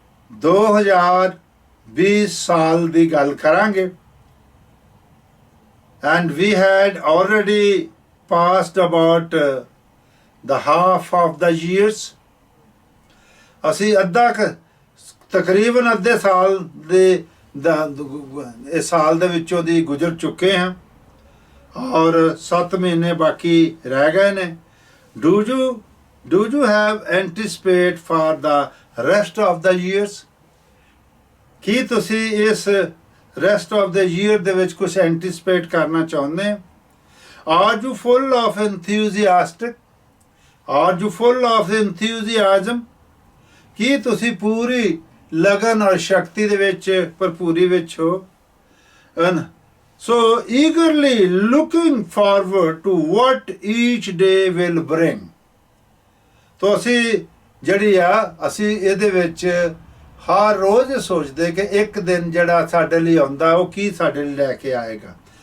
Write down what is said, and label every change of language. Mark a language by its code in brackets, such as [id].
[pa] 2020 ਸਾਲ ਦੀ ਗੱਲ ਕਰਾਂਗੇ [en] and we had already passed about the half of the years [pa] ਅਸੀਂ ਤਕਰੀਬਨ ਅੱਧੇ ਸਾਲ ਦੇ ਇਸ ਸਾਲ ਦੇ ਵਿੱਚੋਂ ਦੀ ਗੁਜ਼ਰ ਚੁੱਕੇ ਹਾਂ ਔਰ 7 ਮਹੀਨੇ ਬਾਕੀ ਰਹਿ ਗਏ ਨੇ। [en] do you have anticipate for the rest of the years? [pa] ਕੀ ਤੁਸੀਂ ਇਸ [en] rest of the year [pa] ਦੇ ਵਿੱਚ ਕੁਝ ਐਂਟੀਸਪੇਟ ਕਰਨਾ ਚਾਹੁੰਦੇ ਹੋ? [en] Are you full of enthusiastic? Are you full of enthusiasm? [pa] ਕੀ ਤੁਸੀਂ ਪੂਰੀ ਲਗਨ ਔਰ ਸ਼ਕਤੀ ਦੇ ਵਿੱਚ ਭਰਪੂਰੀ ਵਿੱਚ ਹੋ? [en] So eagerly looking forward to what each day will bring. [pa] तो ਅਸੀਂ ਜਿਹੜੀ ਆ ਅਸੀਂ ਇਹਦੇ ਵਿੱਚ ਹਰ ਰੋਜ਼ ਸੋਚਦੇ ਕਿ ਇੱਕ ਦਿਨ ਜਿਹੜਾ ਸਾਡੇ ਲਈ ਆਉਂਦਾ ਉਹ ਕੀ ਸਾਡੇ ਲਈ ਲੈ ਕੇ ਆਏਗਾ।